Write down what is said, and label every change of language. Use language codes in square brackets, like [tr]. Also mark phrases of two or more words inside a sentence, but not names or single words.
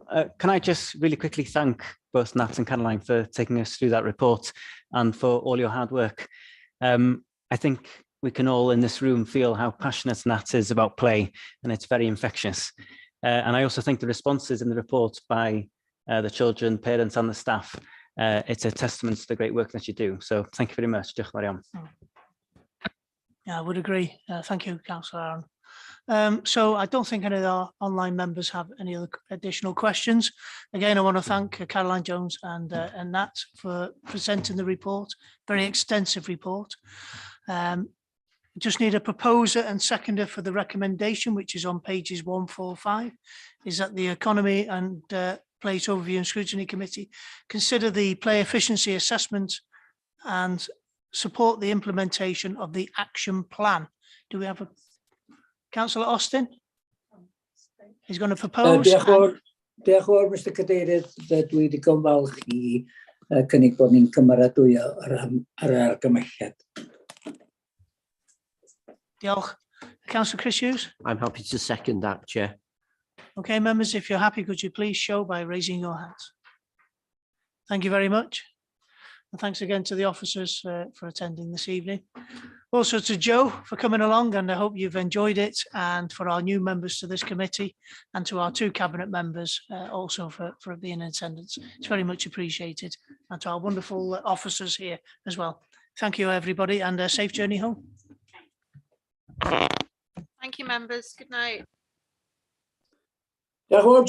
[en] Can I just really quickly thank both Nat and Caroline for taking us through that report and for all your hard work. I think we can all in this room feel how passionate Nat is about play, and it's very infectious. And I also think the responses in the report by the children, parents and the staff, it's a testament to the great work that you do. So thank you very much. [cy] Diolch yn fawr iawn. [en] Yeah, I would agree. Thank you, Councillor Aaron. So I don't think any of our online members have any other additional questions. Again, I want to thank Caroline Jones and Nat for presenting the report, very extensive report. Just need a proposer and seconder for the recommendation, which is on pages 145, is that the Economy and Place Overview and Scrutiny Committee consider the play efficiency assessment and support the implementation of the action plan. Do we have a Councillor Austin? He's going to propose. [cy] Diolch yn fawr, Mr Cadeirydd, dwi wedi gofalch I cynnig bod ni'n cymeradwyo ar argymelliad. Diolch. [en] Councillor Chris Hughes? I'm happy to second that, Chair. Okay, members, if you're happy, could you please show by raising your hands? Thank you very much. And thanks again to the officers for attending this evening. Also to Joe for coming along, and I hope you've enjoyed it, and for our new members to this committee, and to our two cabinet members also for being in attendance. It's very much appreciated, and to our wonderful officers here as well. Thank you, everybody, and a safe journey home. Thank you, members. Good night. [cy] Diolch yn fawr,